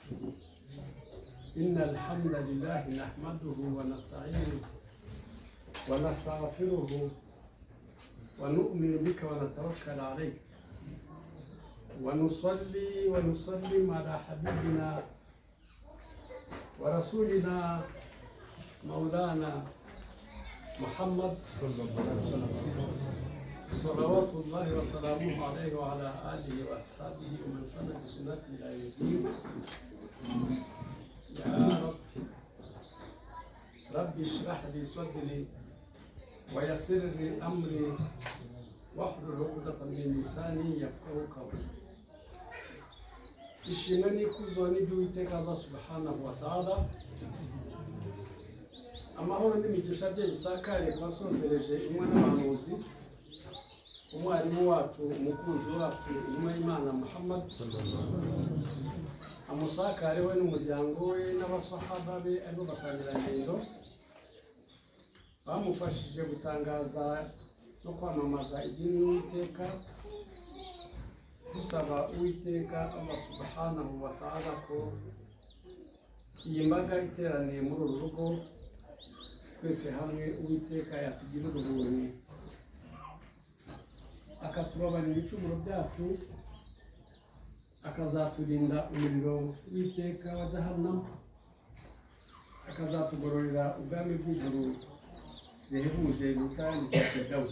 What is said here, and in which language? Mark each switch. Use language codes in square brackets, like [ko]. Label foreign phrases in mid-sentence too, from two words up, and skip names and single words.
[ar] إن الحمد لله نحمده ونستعينه ونستغفره ونؤمن بك ونتوكل عليك ونصلي ونسلم على حبيبنا ورسولنا مولانا محمد صلوات الله وسلامه عليه وعلى آله وأصحابه ومن سن بسنته إلى يوم الدين. يا رب اشرح لي صدري ويسر لي أمري واحلل عقدة من لساني يفقهوا قولي. [rw] ishimwe kuzo n'iby'Uwiteka [ar] الله سبحانه وتعالى, [rw] amahoro n'imigisha bye bisakare kwasozereje umwe n'abahanuzi, umwarimu wacu, umukunzi wacu, intumwa y'Imana Muhammad, amusakare we n'umuryango we n'abasahaba be aribo basangirangendo bamufashije gutangaza no kwamamaza idini y'Uwiteka, dusaba Uwiteka [ar] الله سبحانه وتعالى [rw] ko iyi mbaga iteraniye muri uru rugo twese hamwe Uwiteka yatugirira ubuntu akatubabarira ibicumuro byacu, akazaturinda umuriro w'Iteka wa Jahannam, akazatugororera ubwami bw'ijuru bihebuje n'ubutane bwa Firdausi.